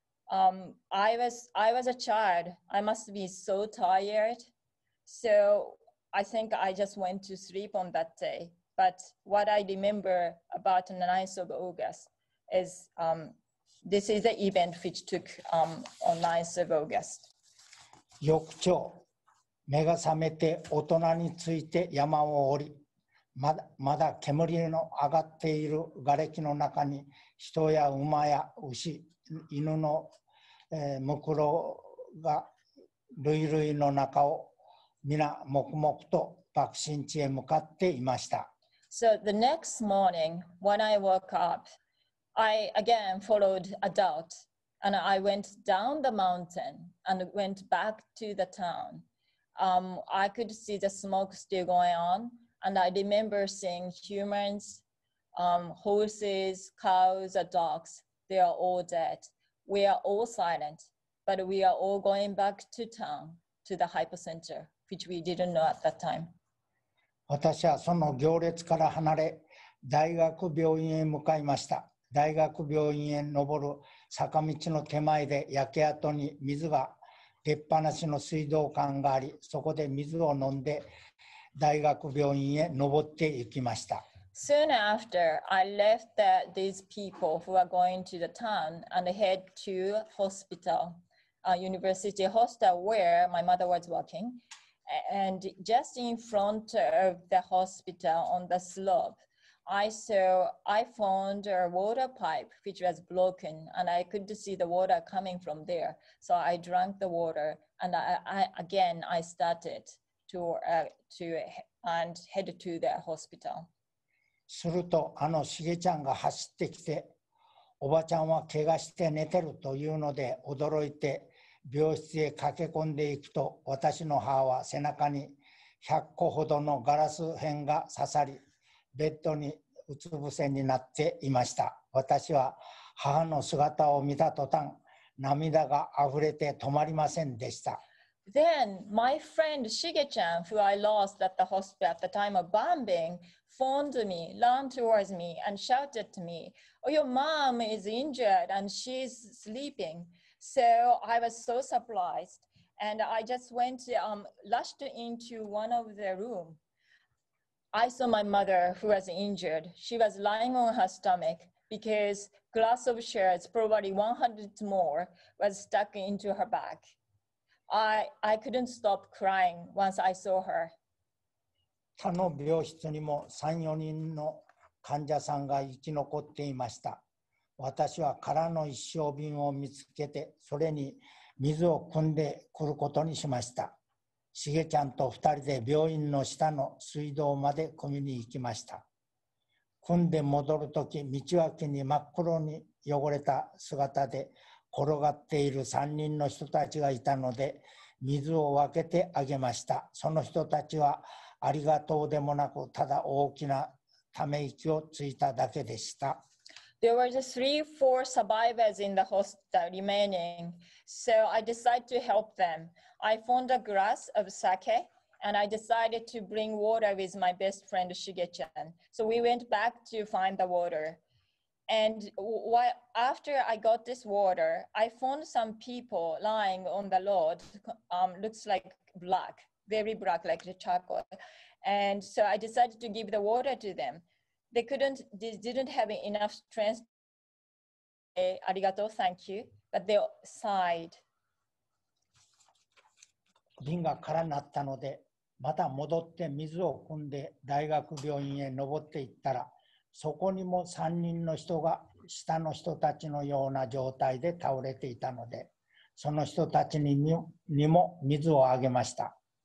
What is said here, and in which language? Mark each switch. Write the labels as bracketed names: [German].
[English] I was a child. I must be so tired. So I think I just went to sleep on that day. But what I remember about the 9th of August is this is the event which took on 9th of August. [Japanese] 翌朝、目が覚めて大人について山を降り、まだ煙の上がっている瓦礫の中に人や馬や牛、犬のむくろが累々の中を皆黙々と爆心地へ向かっていました。 [English] So the next morning, when I woke up, I again followed a doubt, and I went down the mountain and went back to the town. I could see the smoke still going on, and I remember seeing humans, horses, cows, dogs. They are all dead. We are all silent, but we are all going back to town, to the hypocenter, which we didn't know at that time. [Japanese] 私はその行列から離れ、大学病院へ向かいました。大学病院へ登る坂道の手前で焼け跡に水が出っ放しの水道管があり、そこで水を飲んで大学病院へ登っていきました。 [English] Soon after, I left these people who are going to the town and head to hospital, university hostel where my mother was working. And just in front of the hospital on the slope, I found a water pipe which was broken, and I could see the water coming from there. So I drank the water, and I started to and head to the hospital. [Japanese] するとしげちゃんが走ってきて、おばちゃんは怪我して寝てるというので驚いて病室へ駆け込んでいくと、私の母は背中に100個ほどのガラス片が刺さり、ベッドにうつ伏せになっていました。私は母の姿を見た途端、涙があふれて止まりませんでした。 [English] Then my friend Shige-chan, who I lost at the hospital at the time of bombing, phoned me, ran towards me and shouted to me, "Oh, your mom is injured and she's sleeping." So I was so surprised, and I just rushed into one of the room. I saw my mother who was injured. She was lying on her stomach because glass of shards, probably 100 more, was stuck into her back. I couldn't stop crying once I saw her. [Japanese] 他の病室にも3、4人の患者さんが生き残っていました。私は空の一升瓶を見つけて、それに水を汲んでくることにしました。しげちゃんと2人で病院の下の水道まで汲みに行きました。汲んで戻るとき、道脇に真っ黒に汚れた姿で転がっている3人の人たちがいたので、水を分けてあげました。その人たちはありがとうでもなく、ただ大きなため息をついただけでした。 [English] There were just 3, 4 survivors in the hospital remaining, so I decided to help them. I found a glass of sake, and I decided to bring water with my best friend Shige-chan. So we went back to find the water. And after I got this water, I found some people lying on the road, looks like black, very black, like the charcoal. And so I decided to give the water to them. They didn't have enough strength to say arigato, thank you, but they sighed. [Japanese] 瓶が空になったので、また戻って水を汲んで大学病院へ登っていったら、そこにも3人の人が下の人たちのような状態で倒れていたので、その人たちにも水をあげました。